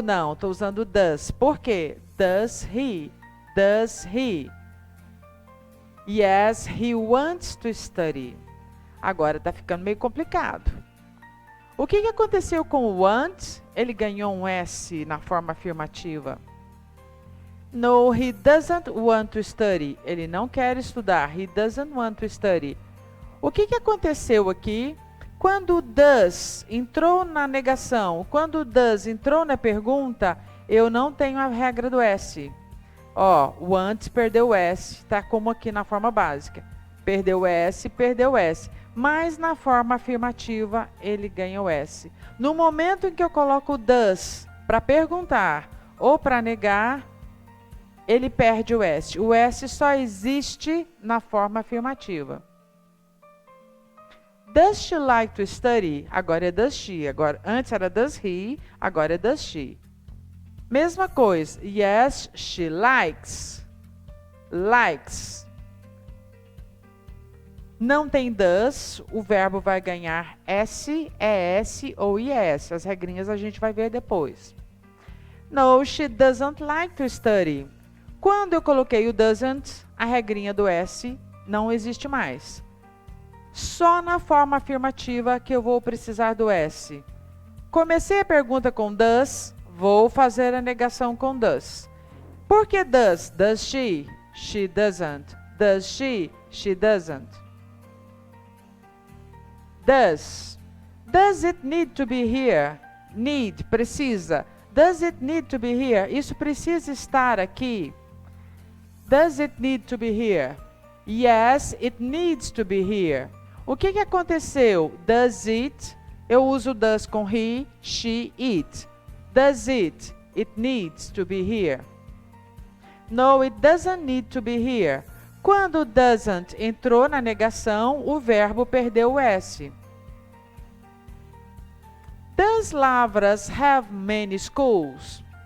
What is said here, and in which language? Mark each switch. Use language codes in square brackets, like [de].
[pt] Não, estou usando does. Por quê? [en] Does he? Does he? Yes, he wants to study. [pt] Agora está ficando meio complicado. O que aconteceu com o want? Ele ganhou um S na forma afirmativa. [en] No, he doesn't want to study. [pt] Ele não quer estudar. [en] He doesn't want to study. [pt] O que aconteceu aqui? Quando o does entrou na negação, quando o does entrou na pergunta, eu não tenho a regra do S. Ó, o want perdeu o S, tá como aqui na forma básica. Perdeu o S, perdeu o S. Mas na forma afirmativa, ele ganha o S. No momento em que eu coloco o does para perguntar ou para negar, ele perde o S. O S só existe na forma afirmativa. [en] Does she like to study? [pt] Agora é does she. Agora, antes era does he, agora é does she. Mesma coisa. [en] Yes, she likes. Likes. [pt] Não tem does, o verbo vai ganhar S, ES ou IS. As regrinhas a gente vai ver depois. [en] No, she doesn't like to study. [pt] Quando eu coloquei o doesn't, a regrinha do S não existe mais. Só na forma afirmativa que eu vou precisar do S. Comecei a pergunta com does, vou fazer a negação com does. Por que [en] does? Does she? She doesn't. Does she? She doesn't. Does. Does it need to be here? Need, precisa. Does it need to be here? [pt] Isso precisa estar aqui. [en] Does it need to be here? Yes, it needs to be here. [pt] O que aconteceu? [en] Does it? [pt] Eu uso does com he, she, it. Does it? [en] It needs to be here. No, it doesn't need to be here. [pt] Quando doesn't entrou na negação, o verbo perdeu o S. [en] Does Lavras have many schools?